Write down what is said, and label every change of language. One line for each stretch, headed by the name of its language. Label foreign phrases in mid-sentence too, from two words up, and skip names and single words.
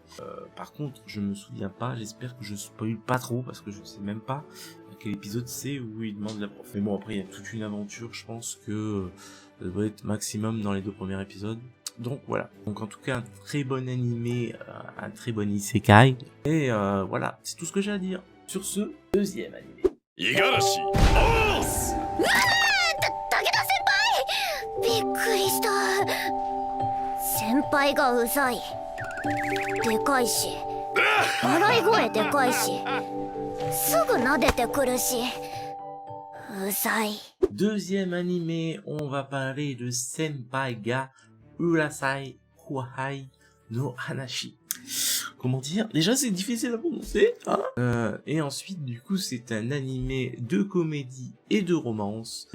French: Par contre, je me souviens pas, j'espère que je spoil pas trop, parce que je sais même pas quel épisode c'est où il demande la prof. Mais bon, après, il y a toute une aventure, je pense que ça doit être maximum dans les 2 premiers épisodes. Donc voilà, donc en tout cas un très bon animé, un très bon isekai, et voilà, c'est tout ce que j'ai à dire sur ce deuxième animé.
Japanese: 五十嵐。武田先輩、びっくりした。先輩がうざい、でかいし、笑い声でかいし、すぐ撫でてくるし、うざい。
French: Deuxième animé, on va parler de Senpai ga Urasai Kouhai no Hanashi. Comment dire? Déjà, c'est difficile à prononcer, hein. Et ensuite, du coup, c'est un animé de comédie et de romance.